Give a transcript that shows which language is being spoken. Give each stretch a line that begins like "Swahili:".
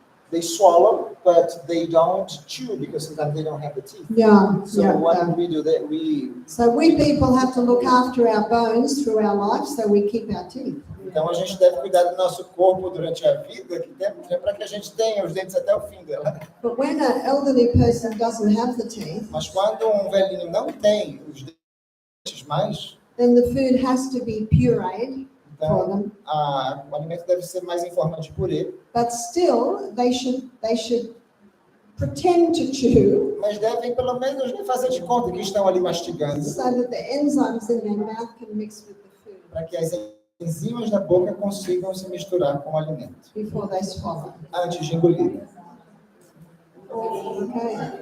English: they swallow, but they don't chew because sometimes they don't have the teeth. Yeah, So what we do that So we people have to look after our bones through our life, so we keep our teeth.
Portuguese: Então a gente deve cuidar do nosso corpo durante a vida, que temos, né, para que a gente tenha os dentes até o fim dela.
English: But when an elderly person doesn't have the teeth,
Portuguese: Mas quando um velhinho não tem os dentes mais,
English: then the food has to be pureed for
Portuguese: então
English: them.
Portuguese: o alimento deve ser mais em forma de purê.
English: But still, they should pretend to chew,
Portuguese: Mas devem pelo menos fazer de conta que estão ali mastigando,
English: so that the enzymes in their mouth can mix with the food
Portuguese: para que as enzimas da boca consigam se misturar com o alimento
English: before they swallow.
Portuguese: antes de engolir.
English: Okay.